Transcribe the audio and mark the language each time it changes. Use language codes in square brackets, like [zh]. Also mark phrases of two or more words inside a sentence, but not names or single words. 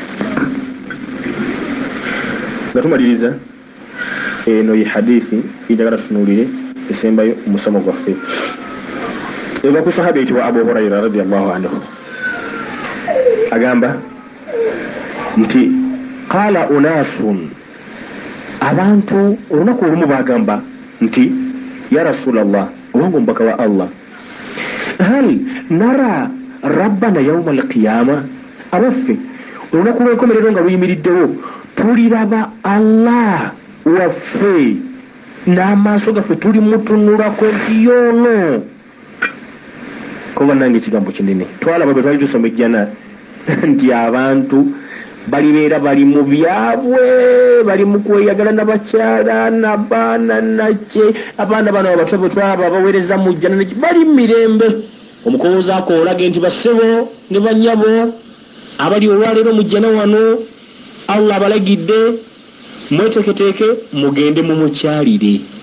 [lg] Nga tumaliriza eno ye hadithi njagala tutunuulire esembayo omusomo gwaffe eva ku sahaba eyitibwa Abu Hurayra [ar] رضي الله عنه. [lg] Agamba nti [ar] قال أناس [lg] abantu olunaku olumu bagamba nti [ar] يا رسول الله [lg] owange omubaka wa Allah [ar] هل نرى ربنا يوم القيامة [lg] abaffe olunaku lw'enkomerero nga luyimiriddewo tuliraba Allah waffe n'amaaso gaffe tuli mutunulako nti yoono kuba nange ekigambo kinene twalaba bwe twali tusoma ejjana nti abantu balibeera bali mu byabwe bali mu kweyagala n'abakyala n'abaana nakye abaana bano abato bwe twalaba baweereza mu jjana bali mirembe omukowooza akoolage nti bassebo ne bannyabo abali olwaleero mu jjana wano Allah abalagidde mweteketeeke mugende mu mukyalire